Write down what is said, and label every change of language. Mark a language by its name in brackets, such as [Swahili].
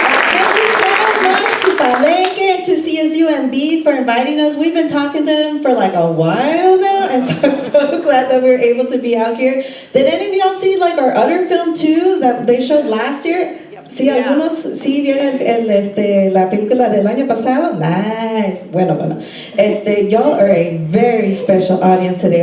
[English] Thank you so much to Palenke and to CSUMB for inviting us. We've been talking to them for like a while now, and so I'm so glad that we were able to be out here. Did any of y'all see like our other film too that they showed last year? [Spanish] Sí, algunos sí vieron la película del año pasado. Nice. Bueno. [English] Y'all are a very special audience today.